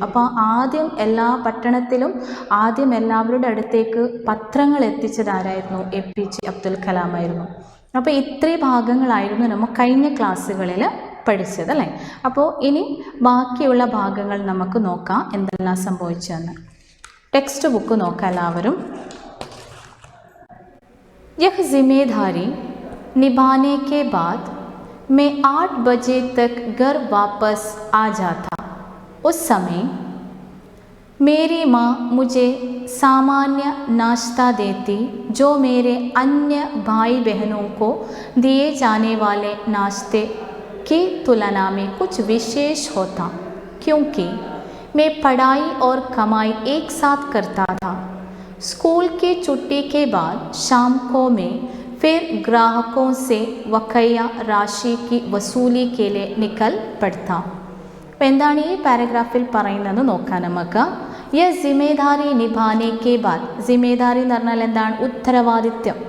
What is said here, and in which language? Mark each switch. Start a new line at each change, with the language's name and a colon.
Malayalam: അപ്പോൾ ആദ്യം എല്ലാ പട്ടണത്തിലും ആദ്യം എല്ലാവരുടെ അടുത്തേക്ക് പത്രങ്ങൾ എത്തിച്ചതാരായിരുന്നു? APJ അബ്ദുൽ കലാം ആയിരുന്നു. അപ്പോൾ ഇത്രയും ഭാഗങ്ങളായിരുന്നു നമ്മൾ കഴിഞ്ഞ ക്ലാസ്സുകളിൽ പഠിച്ചത് അല്ലേ. അപ്പോൾ ഇനി ബാക്കിയുള്ള ഭാഗങ്ങൾ നമുക്ക് നോക്കാം എന്തെല്ലാം സംഭവിച്ചതെന്ന്. ടെക്സ്റ്റ് ബുക്ക് നോക്കാം എല്ലാവരും.
Hindi: यह जिम्मेदारी निभाने के बाद मैं 8 बजे तक घर वापस आ जाता. उस समय मेरी माँ मुझे सामान्य नाश्ता देती जो मेरे अन्य भाई बहनों को दिए जाने वाले नाश्ते की तुलना में कुछ विशेष होता, क्योंकि मैं पढ़ाई और कमाई एक साथ करता था. स्कूल की छुट्टी के बाद शाम को मैं फिर ग्राहकों से बकाया राशि की वसूली के लिए निकल पड़ता.
Malayalam: അപ്പോൾ എന്താണ് ഈ പാരഗ്രാഫിൽ പറയുന്നത് നോക്കാം നമുക്ക്.
Hindi: യ ജിമ്മേദാരി നിഭാനെ കെ ബാദ്.
Malayalam: ജിമ്മേദാരി എന്ന് പറഞ്ഞാൽ എന്താണ്? ഉത്തരവാദിത്യം.